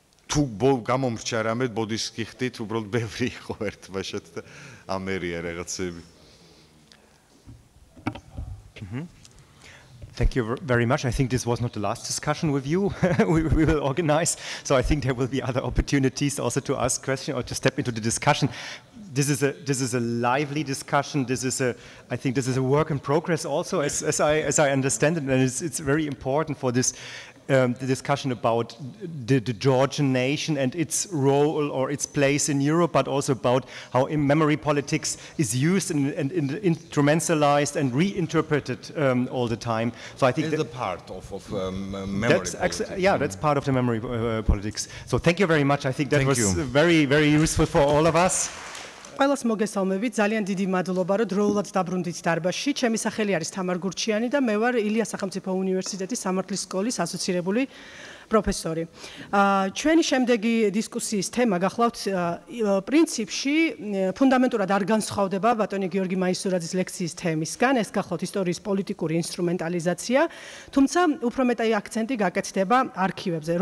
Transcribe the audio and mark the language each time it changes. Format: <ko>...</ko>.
<ka>თუ გამომრჩა რამე ბოდის გიხდით, უბრალოდ ბევრი იყო ერთბაშად და ამერია რაღაცები.</ka> <en>Thank you very much. I think this was not the last discussion with you we will organize. So I think there will be other opportunities also to ask questions or to step into the discussion. This is a lively discussion. I think this is a work in progress also, as I understand it, and it's very important for this the discussion about the Georgian nation and its role or its place in Europe, but also about how memory politics is used and instrumentalized and reinterpreted all the time. So I think it's a part of memory politics. Yeah, that's part of the memory politics. So thank you very much. I think that was very, very useful for all of us.</en> <ka>ყველას მოგესალმებით, ძალიან დიდი მადლობა, რომ დროულად დაბრუნდით დარბაზში. ჩემი სახელი არის თამარ გურჩიანი და მე ვარ ილიას სახელმწიფო უნივერსიტეტის სამართლის სკოლის ასოცირებული პროფესორი. ჩვენი შემდეგი დისკუსიის თემა გახლავთ პრინციპში ფუნდამენტურად არ განსხვავდება ბატონი გიორგი მაისურაძის ლექციის თემისგან, ეს გახლავთ ისტორიის პოლიტიკური ინსტრუმენტალიზაცია, თუმცა უფრო მეტი აქცენტი გაკეთდება არქივებზე.</ka>